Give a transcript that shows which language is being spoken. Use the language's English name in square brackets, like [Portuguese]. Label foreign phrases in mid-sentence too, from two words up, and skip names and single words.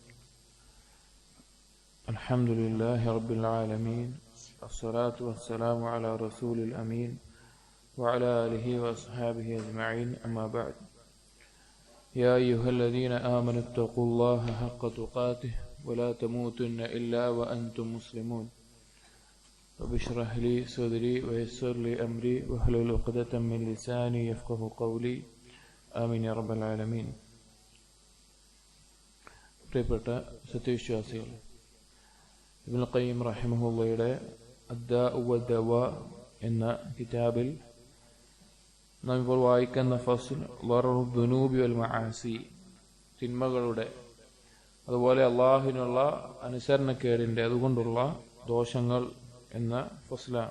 [Arabic] الحمد لله رب العالمين. الصلاة والسلام على رسول الأمين وعلى آله وأصحابه أجمعين. أما بعد. يا أيها الذين آمنوا اتقوا الله حق تقاته ولا تموتن إلا وأنتم مسلمون. رب اشرح لي صدري ويسر لي أمري واحلل عقدة من لساني يفقهوا قولي آمين يا رب العالمين. [Malayalam] പ്രിയപ്പെട്ട സത്യവിശ്വാസികൾ, ഇബ്നുൽ ഖയ്യിം റഹിമഹുള്ളയുടെ അദ്ദാഉ വദ്ദവാ എന്ന കിതാബിൽ നാം ഇപ്പോൾ വായിക്കുന്ന ഫസ്ൽ [Arabic] ضرر الذنوب والمعاصي, [Malayalam] തിന്മകളുടെ അതുപോലെ അള്ളാഹുവിനുള്ള അനുസരണക്കേടിൻ്റെ അതുകൊണ്ടുള്ള ദോഷങ്ങൾ എന്ന ഫസ്ലാണ്.